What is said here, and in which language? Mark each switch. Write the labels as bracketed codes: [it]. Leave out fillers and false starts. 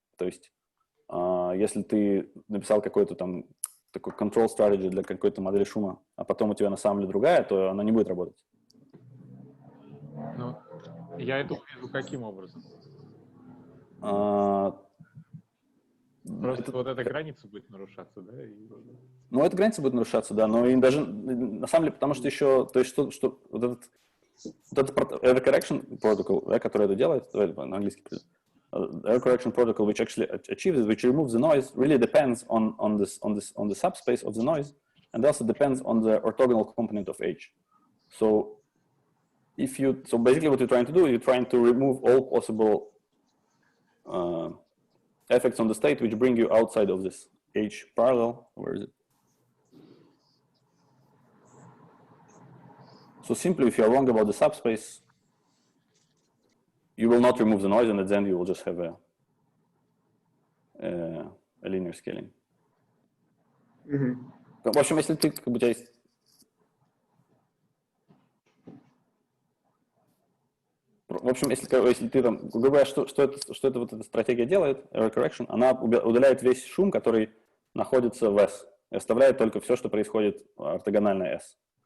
[ru] То есть если ты написал какой-то там такой control strategy для какой-то модели шума, а потом у тебя на самом деле другая, то она не будет работать. Ну, я это увижу каким образом? Просто вот эта граница будет нарушаться, да? Ну, эта граница будет нарушаться, да, но и даже, на самом деле, потому что еще, то есть, что вот этот [en] error correction protocol, да, который это делает, давай на английский, error correction protocol, which actually achieves, which removes the noise, really depends on the subspace of the noise, and also depends on the orthogonal component of H. So basically what you're trying to do, you're trying to remove all possible effects on the state which bring you outside of this H parallel. Where is it? So simply, if you're wrong about the subspace, you will not remove the noise, and at the end you will just have a linear scaling. [ru] В общем, если ты, у тебя есть... В В общем, если ты там, грубо говоря, что это вот эта стратегия делает, error correction, она удаляет весь шум, который находится в S, и оставляет только все, что происходит ортогонально S.